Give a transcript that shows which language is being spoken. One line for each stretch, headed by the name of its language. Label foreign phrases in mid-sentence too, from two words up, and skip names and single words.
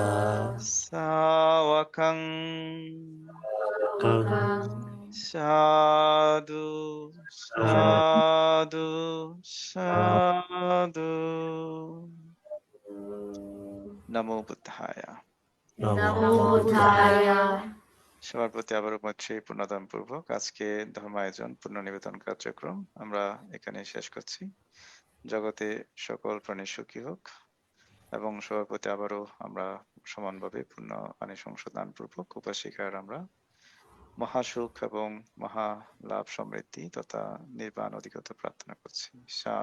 Pali: শাওকং কং সাধু সাধু সাধু। নমো বুদ্ধায়। নমো বুদ্ধায়।
Bangla: সবার প্রতি আবারও মাতৃ পূর্ণদান পূর্বক আজকে ধর্মায়োজন পুণ্যনিবেদন কার্যক্রম আমরা এখানে শেষ করছি। জগতে সকল প্রাণী সুখী হোক এবং সবার প্রতি আবারও আমরা সমানভাবে পুণ্য আনিসংস দান পূর্বক উপাসিকার আমরা মহাসুখ এবং মহা লাভ সমৃদ্ধি তথা নির্বাণ অধিগত প্রার্থনা করছি।